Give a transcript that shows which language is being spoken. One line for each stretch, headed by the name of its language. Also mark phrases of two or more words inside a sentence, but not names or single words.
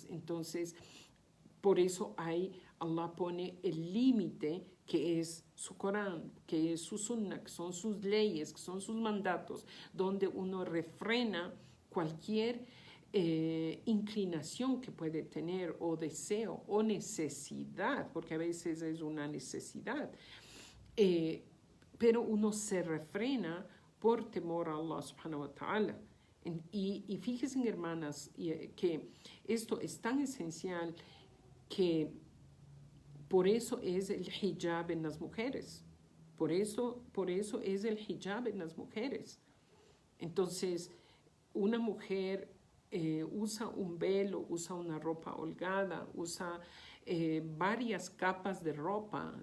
Spanish: Entonces, por eso Allah pone el límite que es su Corán, que es su Sunnah, que son sus leyes, que son sus mandatos, donde uno refrena cualquier inclinación que puede tener, o deseo, o necesidad, porque a veces es una necesidad, pero uno se refrena por temor a Allah
Arabic: سبحانه وتعالى.
Spanish: Y fíjense, hermanas, que esto es tan esencial que por eso es el hijab en las mujeres. Por eso es el hijab en las mujeres. Entonces, una mujer usa un velo, usa una ropa holgada, usa varias capas de ropa.